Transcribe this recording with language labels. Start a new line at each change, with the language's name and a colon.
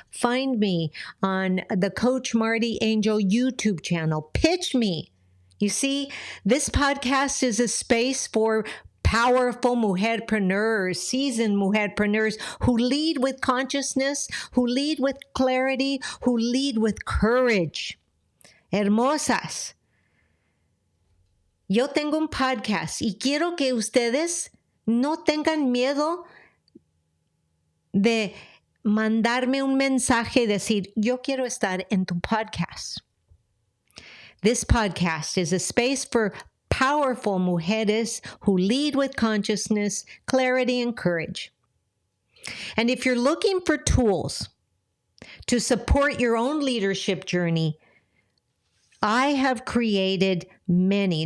English: Find me on the Coach MartiAngel YouTube channel. Pitch me. You see, this podcast is a space for powerful mujerpreneurs, seasoned mujerpreneurs who lead with consciousness, who lead with clarity, who lead with courage.
Spanish: Hermosas, yo tengo un podcast y quiero que ustedes no tengan miedo de mandarme un mensaje y decir, yo quiero estar en tu podcast.
English: This podcast is a space for powerful mujeres who lead with consciousness, clarity, and courage. And if you're looking for tools to support your own leadership journey, I have created many.